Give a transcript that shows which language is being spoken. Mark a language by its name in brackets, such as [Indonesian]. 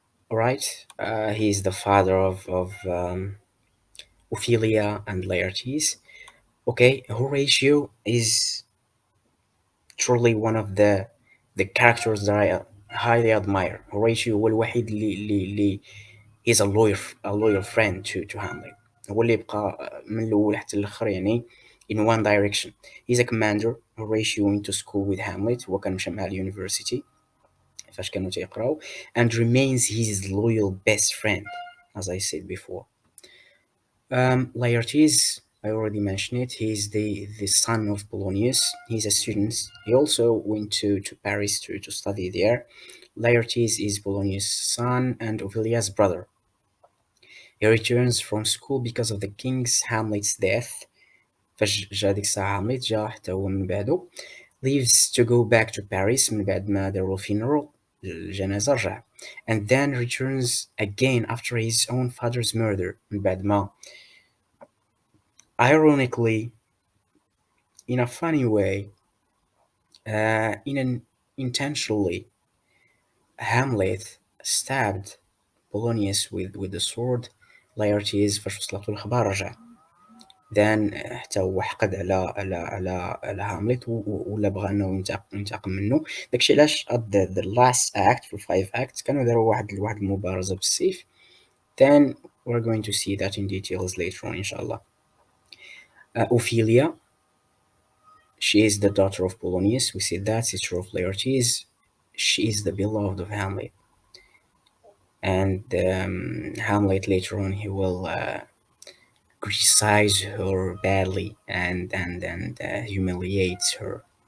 [English] Alright, he is the father of Ophelia and Laertes. Okay, Horatio is truly one of the characters that I highly admire. Horatio [Arabic] هو الوحيد اللي [English] is a loyal friend to Hamlet. [Arabic] هو اللي بقى من الأول حتى الآخر يعني [English] in one direction. He's a commander. Horatio went to school with Hamlet. [Arabic] هو كان مشى مع اليونيفرسيتي فاش كانوا تيقراو [English] and remains his loyal best friend, as I said before. Laertes, I already mentioned it. He's the son of Polonius. He's a student. He also went to Paris to study there. Laertes is Polonius' son and Ophelia's brother. He returns from school because of the king's Hamlet's death. [Arabic] فاش جا ديك الساعة هامليت جا حتى هو من بعدو. [English] Leaves to go back to Paris [Arabic] من بعد ما داروا [English] funeral [Arabic] الجنازة رجع. [English] And then returns again after his own father's murder [Arabic] من بعد ما [English] ironically in a funny way, in an intentionally, Hamlet stabbed Polonius with the sword. [Arabic] Laertes فاش وصلت له الخبر رجع. Then حتى هو حقد على هاملت ولا بغى انه ينتقم منه. داكشي علاش [English] at the last act [Arabic] في [English] 5 acts [Arabic] كانوا داروا واحد المبارزة بالسيف. [English] Then we're going to see that in details later on inshallah. Ophelia, she is the daughter of Polonius. We see that, sister of Laertes. She is the beloved of Hamlet. And Hamlet later on he will criticize her badly and humiliates her.